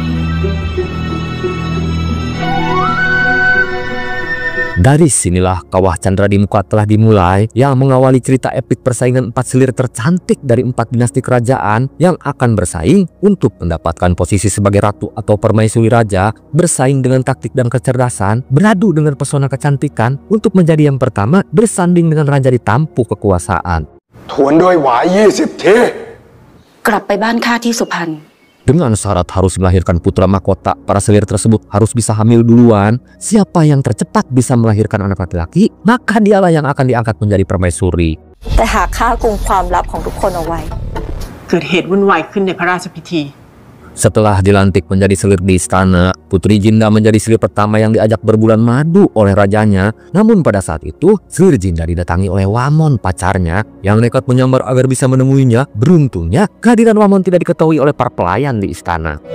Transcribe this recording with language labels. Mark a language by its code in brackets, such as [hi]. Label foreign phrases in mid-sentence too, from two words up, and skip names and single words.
[id] Dari sinilah Kawah Candra di Muka telah dimulai, yang mengawali cerita epik persaingan 4 selir tercantik dari 4 dinasti kerajaan yang akan bersaing untuk mendapatkan posisi sebagai ratu atau permaisuri raja, bersaing dengan taktik dan kecerdasan, beradu dengan pesona kecantikan untuk menjadi yang pertama bersanding dengan raja di tampuk kekuasaan. Dengan syarat harus melahirkan putra mahkota, para selir tersebut harus bisa hamil duluan. Siapa yang tercepat bisa melahirkan anak laki-laki, maka dialah yang akan diangkat menjadi permaisuri. [th] แต่หากข้ากุมความลับของทุกคนเอาไว้ เกิดเหตุวุ่นวายขึ้นในพระราชพิธี [id] Setelah dilantik menjadi selir di istana, Putri Jinda menjadi selir pertama yang diajak berbulan madu oleh rajanya. Namun pada saat itu, selir Jinda didatangi oleh Wamon pacarnya yang nekat menyamar agar bisa menemuinya. Beruntungnya, kehadiran Wamon tidak diketahui oleh para pelayan di istana.